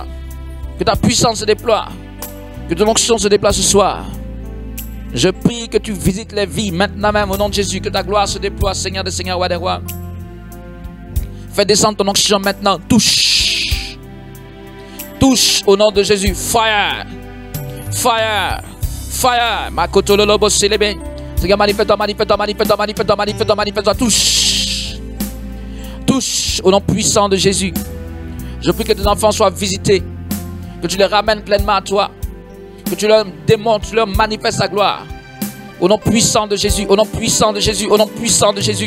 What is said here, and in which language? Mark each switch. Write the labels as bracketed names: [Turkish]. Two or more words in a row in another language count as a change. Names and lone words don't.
[French] Que ta puissance se déploie. Que ton onction se déploie ce soir. Je prie que tu visites les vies maintenant même au nom de Jésus. Que ta gloire se déploie, Seigneur des Seigneurs, roi des rois. Fais descendre ton onction maintenant. Touche. Touche au nom de Jésus. [English] Fire. Fire. Fire. [Lingala] Makotololobo célébé. [French] Seigneur, manifeste-toi, manifeste-toi, manifeste-toi, manifeste-toi, manifeste-toi, manifeste-toi. Touche. Touche au nom puissant de Jésus. Je prie que tes enfants soient visités. Que tu les ramènes pleinement à toi. Que tu leur démontres, tu leur manifestes ta gloire. Au nom puissant de Jésus, au nom puissant de Jésus, au nom puissant de Jésus.